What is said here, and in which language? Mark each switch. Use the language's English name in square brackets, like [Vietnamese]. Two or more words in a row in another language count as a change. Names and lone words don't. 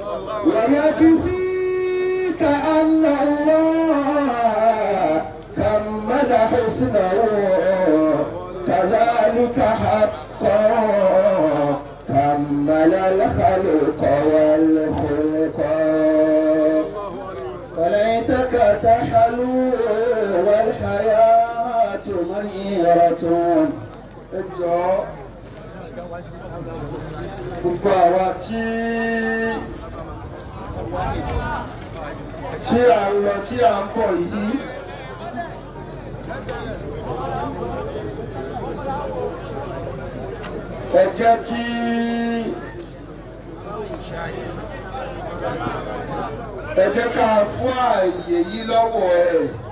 [Arabic] ويكفيك أن الله كمل حسنه كذلك حقا كمل الخلق والخلق وليتك تحلو والحياة منيرة [Yoruba] ẹjọ́ gbogbo àwa tí a ń lọ tí a ń bọ̀ yìí ẹ jẹ́ kí ká fún ààyè yìí lọ́wọ́ ẹ̀.